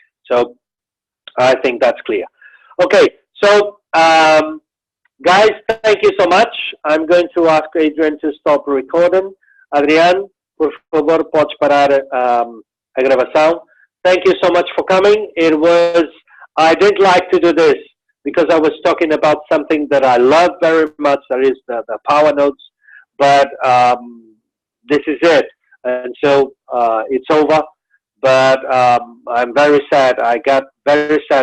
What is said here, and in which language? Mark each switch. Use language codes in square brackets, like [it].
[en] So I think that's clear. Okay, so guys, thank you so much. I'm going to ask Adrian to stop recording. [pt] Adrian, por favor, podes parar a gravação. [en] Thank you so much for coming. I didn't like to do this because I was talking about something that I love very much, that is the Powernodes, but this is it. And so it's over, but I'm very sad. I got very sad